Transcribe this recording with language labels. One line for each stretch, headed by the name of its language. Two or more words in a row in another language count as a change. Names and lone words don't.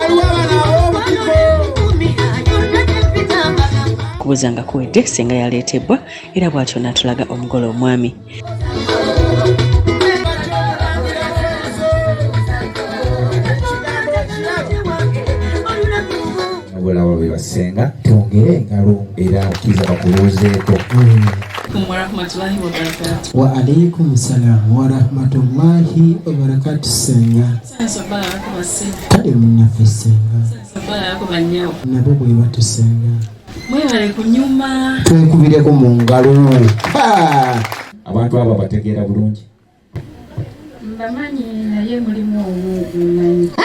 Ganda: Kubuzanga kuwedde senga yaleetebwa era bw'atyo n'atulaga omugole omwami. Obulawa bwe basenga twongere engalo era kiza bakuluzeeko.
Arabic: وعليكم السلام ورحمة الله وبركاته.
Ganda: Senga kale munnaffe senga nabo bwe batusenga Mwebale kunyuma twekubireko mu ngalo. Abantu abo bategeera bulungi mbamanyi naye mulimu omumanyi